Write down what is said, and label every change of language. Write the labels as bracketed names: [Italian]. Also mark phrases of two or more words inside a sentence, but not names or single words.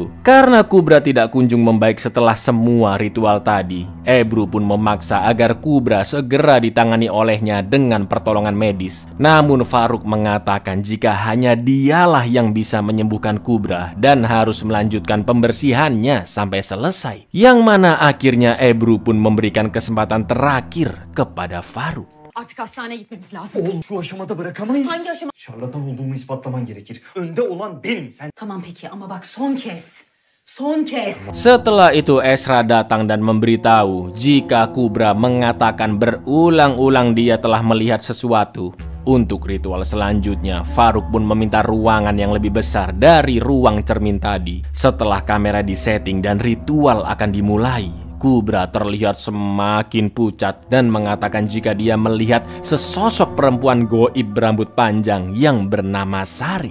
[Indonesian] Karena Kubra tidak kunjung membaik setelah semua ritual tadi, Ebru pun memaksa agar Kubra segera ditangani olehnya dengan pertolongan medis. Namun Farouk mengatakan jika hanya dialah yang bisa menyembuhkan Kubra dan harus melanjutkan pembersihannya sampai selesai. Yang mana akhirnya Ebru pun memberikan kesempatan terakhir kepada Farouk. [Turkish] Artık hastaneye gitmemiz lazım. Oğlum şu aşamada bırakamayız. Hangi aşama? Şarlatan olduğumu ispatlaman gerekir. Önde olan benim. Sen Tamam peki ama bak son kez. Son kez. [Indonesian] Setelah itu Esra datang dan memberitahu jika Kubra mengatakan berulang-ulang dia telah melihat sesuatu. Untuk ritual selanjutnya, Farouk pun meminta ruangan yang lebih besar dari ruang cermin tadi. Setelah kamera disetting dan ritual akan dimulai, Kubra terlihat semakin pucat dan mengatakan jika dia melihat sesosok perempuan goib berambut panjang yang bernama Sari.